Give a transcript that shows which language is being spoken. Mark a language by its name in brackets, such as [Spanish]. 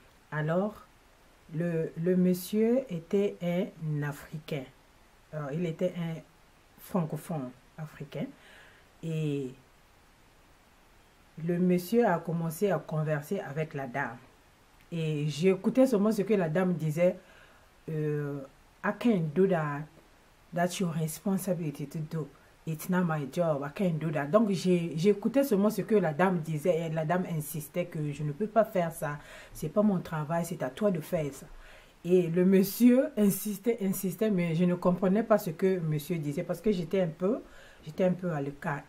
[French] Alors, le monsieur était un Africain. Il était un francophone africain. Et le monsieur a commencé à converser avec la dame. Et j'écoutais seulement ce que la dame disait. [English] I can't do that. That's your responsibility to do. It's not my job. I can't do that. [French] Donc, j'écoutais seulement ce que la dame disait. Et la dame insistait que je ne peux pas faire ça. C'est pas mon travail. C'est à toi de faire ça. Et le monsieur insistait, mais je ne comprenais pas ce que monsieur disait parce que j'étais un peu à l'écart.